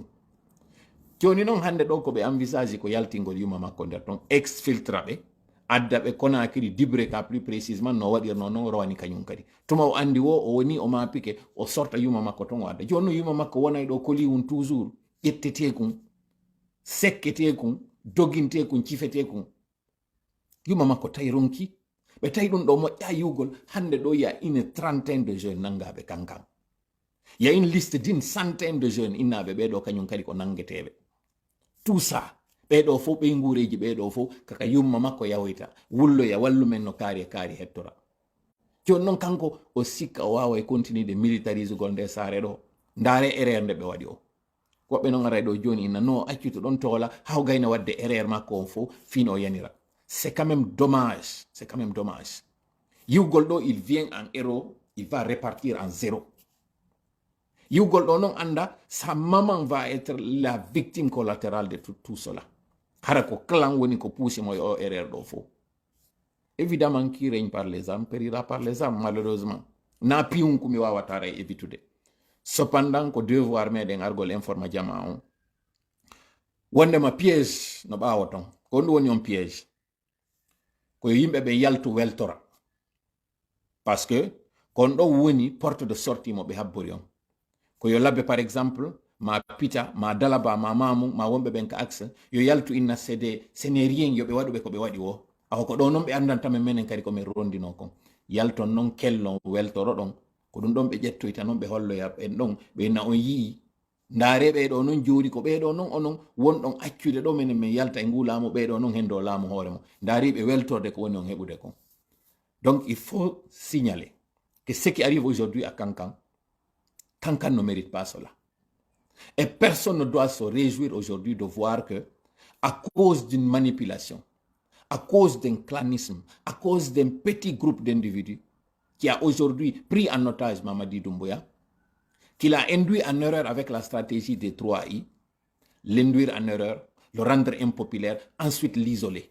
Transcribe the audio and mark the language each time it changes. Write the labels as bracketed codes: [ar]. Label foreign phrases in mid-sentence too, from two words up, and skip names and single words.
[ff] Joni noon hande ɗo ko ɓe envisage ko yaltingol yuma makko nder ton exfiltra ɓe adda ɓe Conakry Dibré ka [fr] plus précisement [ff] no waɗirno noon rowani kañum kadi tuma o andi wo o woni o mapike o sorta yuma makko ton o adda. Joni noon yuma makko wonay ɗo koliwum toujours ƴettetekum sekketekum dogintekum cifetekum, yuma makko tawi ronki ɓe tawi ɗum ɗo moƴƴa yiwgol. Hande ɗo ya [fr] une trentaine de jeunes [ff] nangaɓe kankan, ya [fr] une liste d'une centaine de jeunes [ff] innaɓe ɓeɗo kañum kadi ko nangueteɓe. [fr] Tout ça [ff] ɓeɗo fof ɓey nguureji ɓeɗo fof kaka yumma makko yawoyta wulloya wallumen no kaari e kaari hettora. Joni noon kanko o sikka o wawa e [fr] continue de militarise [ff] gol nde saare ɗo. Ndaare erreur nde ɓe waɗi o, woɓɓe noon ara ɗo joni inna no accuto ɗon toola haw gayna wadde erreur makko on fof fino o yanira. [fr] C'est quand même dommage, c'est quand même dommage. [ff] Yiwgol ɗo [fr] il vient en héros, il va repartir en zéro. [ff] Yiwgol ɗo noon anda [fr] sa maman va être la victime collatérale de tout cela. [ff] Hara ko clan woni ko puusimo e o erreur ɗo fof. [fr] Évidemment qui règne par les âmes périra par les âmes malheureusement. [ff] Na piyum ko mi wawata ray évitude. Cependant ko devoir meɗen argol informa jama on. Wondema piège no ɓawo ton ko ɗum woni on piège ko yimɓe ɓe yaltu weltora [fr] parce que [ff] kon ɗo woni [fr] porte de sortie [ff] mo ɓe habbori on ko yo labbe [fr] par exemple [ff] ma Pita ma Dalaba ma Mamou ma wonɓe ɓen ka axe yo yaltu inna [fr] ce n'est rien [ff] yo ɓe waɗuɓe ko ɓe waɗi o awa ko ɗo noon ɓe andantame menen kadi komin rondino kon yalton noon kellon weltoro ɗon ko ɗum ɗon ɓe ƴettoyta noon ɓe holloya ɓen ɗon ɓe inna on yii ndaare ɓeɗo noon jooɗi ko ɓeɗo noon onon wonɗon accude ɗo menen min yalta e ngu laamu ɓeɗo noon hen do laamu hoore mo ndaariɓe weltorde ko woni on heɓude kon. [fr] Donc il faut signaler que ce qui arrive aujourd'hui à Kankan, Kankan ne mérite pas cela. Et personne ne doit se réjouir aujourd'hui de voir que, à cause d'une manipulation, à cause d'un clanisme, à cause d'un petit groupe d'individus qui a aujourd'hui pris en otage Mamadi Doumbouya, qu'il a induit en erreur avec la stratégie des 3I, l'induire en erreur, le rendre impopulaire, ensuite l'isoler.